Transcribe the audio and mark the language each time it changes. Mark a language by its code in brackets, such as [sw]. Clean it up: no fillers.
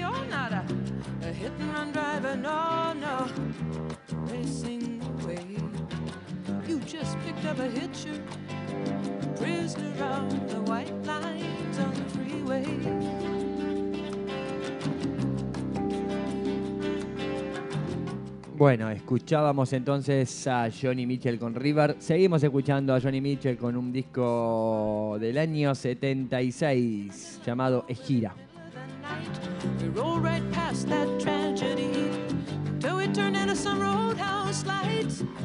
[en] You're not a hit and run driver, no, no, racing away. You just picked up a hitcher, prisoner on the white lines on the freeway. [es] Bueno, escuchábamos entonces a Joni Mitchell con River. Seguimos escuchando a Joni Mitchell con un disco del año 76 llamado Ejira. [en] We roll right past that tragedy till we turn into some roadhouse lights.